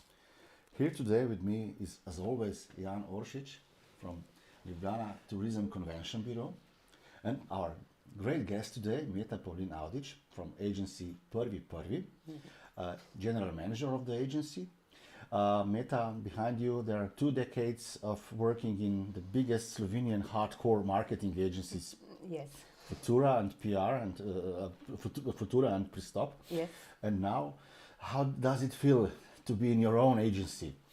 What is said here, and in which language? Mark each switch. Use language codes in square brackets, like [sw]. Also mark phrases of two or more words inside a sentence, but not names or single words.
[en] Here today with me is, as always, Jan Oršič from Ljubljana Tourism Convention Bureau, and our great guest today, Meta Pavlin Avdić from agency prvi.prvi, general manager of the agency. Meta, behind you there are 2 decades of working in the biggest Slovenian hardcore marketing agencies. Yes. Futura and PR and Futura and Pristop. Yes. And now, how does it feel to be in your own agency?